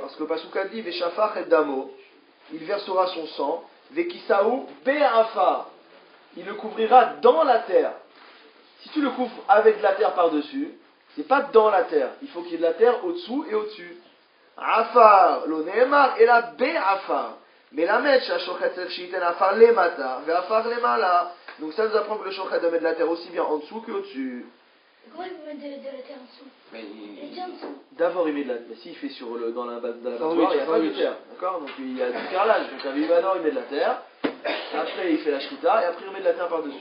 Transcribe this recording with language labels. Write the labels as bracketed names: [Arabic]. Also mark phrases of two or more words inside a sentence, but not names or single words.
[French] Parce que le Pasuk a dit, [Hebrew] ושפך את דמו, [French] il versera son sang, [Hebrew] וכסהו בעפר, [French] il le couvrira dans la terre. Si tu le couvres avec de la terre par-dessus, c'est pas dans la terre. Il faut qu'il y ait de la terre au-dessous et au-dessus. [Hebrew] Afar, לא נאמר, אלא בעפר. [French] Mais la mèche, [Hebrew] לשוחט שיתן עפר למטה ועפר למעלה. [French] Donc ça nous apprend que le shochet doit mettre de la terre aussi bien en dessous qu'au-dessus. Comment il peut mettre de la terre en dessous? Mais Il est déjà en dessous. D'abord il met de la terre. S'il fait dans la oui, battoir, il n'y a pas de oui. terre. D'accord? Donc il y a du carrelage. Donc d'abord il met de la terre. Après il fait la shrita et après il met de la terre par-dessus.